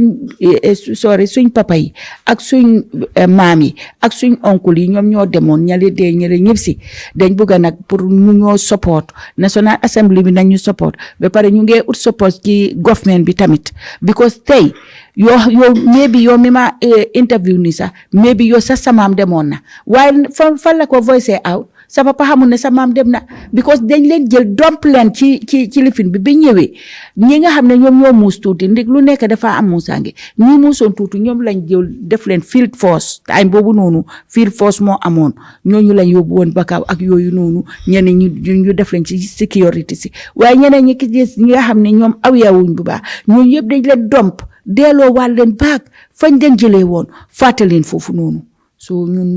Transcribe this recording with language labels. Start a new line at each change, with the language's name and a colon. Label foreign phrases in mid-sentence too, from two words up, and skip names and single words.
Wolof: suñ papa yi ak suñ maam yi ak suñ oncle yi ñoom ñoo demoon ñale ñëpp si dañ bëgg nag pour ñu ñoo support National Assembly bi nañ ñu support ba pare ñu ngi ut support ci government bi tamit because tey yow maybe yow mi ma interview ni sax maybe yow sax sa maam demoon na waaye fan la ko
English: voice out
Wolof: sa papa xamul ne sa maam dem na because dañ leen jël domp leen ci lifin bi ñëwee ñi nga xam ne ñoom ñoo muus tuuti ndig lu nekk dafa am muusaange ñi muusoon tuuti ñoom lañ jël def leen
English: field force time
Wolof: boobu noonu
English: field force
Wolof: moo amoon ñooñu lañ yóbbu woon Bakau ak yooyu noonu ñeneen ñu def leen ci sécurité si waaye ñeneen ñi nga xam ne ñoom awiyawuñ bu baax ñooñu yëpp dañ leen domp delloo wàll leen baag fañ leen jëlee woon fàtte leen foofu noonu so ñun